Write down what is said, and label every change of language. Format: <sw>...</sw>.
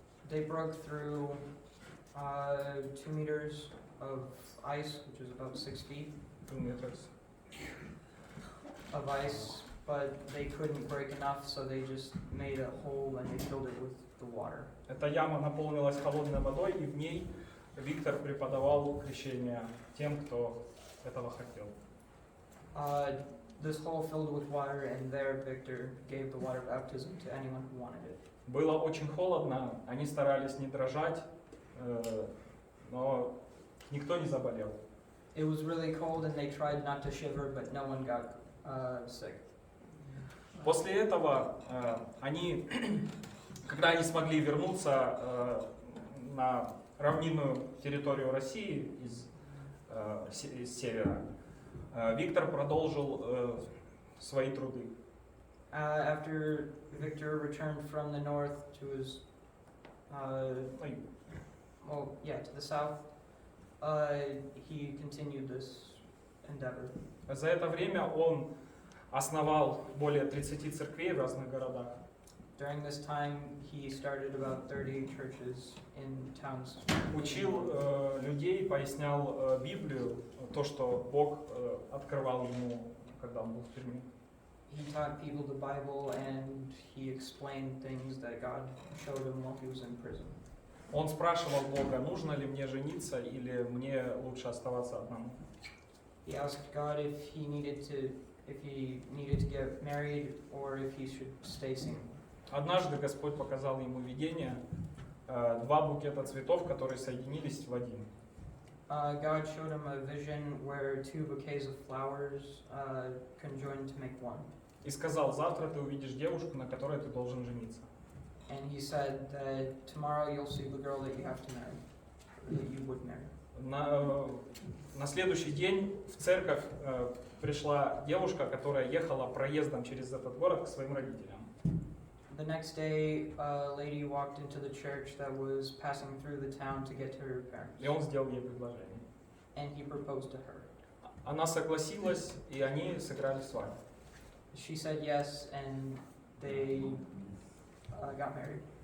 <en>They broke through 2 meters of ice, which is about 6 feet</en> <ru>2 метра.</ru> <en>of ice, but they couldn't break enough, so they just made a hole and they filled it with the water.</en> <ru>Эта яма наполнилась холодной водой, и в ней Виктор преподавал крещение тем, кто этого хотел.</ru> <en>This hole filled with water, and there Victor gave the water baptism to anyone who wanted it.</en> <ru>Было очень холодно, они старались не дрожать, но никто не заболел.</ru> <en>It was really cold, and they tried not to shiver, but no one got sick.</en> <ru>После этого они, когда они смогли вернуться на равнинную территорию России из севера, Виктор продолжил свои труды.</ru> <en>After Victor returned from the north to his, to the south, he continued this endeavor.</en> <ru>За это время он основал более 30 церквей в разных городах.</ru> <en>During this time, he started about 30 churches in towns.</en> <ru>Учил людей, пояснял Библию, то, что Бог открывал ему, когда он был в тюрьме.</ru> <en>He taught people the Bible and he explained things that God showed him while he was in prison.</en> <ru>Он спрашивал Бога, нужно ли мне жениться или мне лучше оставаться одному.</ru> <en>He asked God if he needed to get married or if he should stay single.</en> <ru>Однажды Господь показал ему видение, два букета цветов, которые соединились в один.</ru> <en>God showed him a vision where two bouquets of flowers conjoined to make one.</en> <ru>И сказал, завтра ты увидишь девушку, на которой ты должен жениться.</ru> <en>And he said that tomorrow you'll see the girl that you have to marry, or that you would marry.</en> <ru>На следующий день в церковь пришла девушка, которая ехала проездом через этот город к своим родителям.</ru> <en>The next day, a lady walked into the church that was passing through the town to get to her parents.</en> <ru>И он сделал ей предложение.</ru> <en>And he proposed to her.</en> <ru>Она согласилась, и они сыграли свадьбу.</ru> <en>She said yes, and they got married.</en>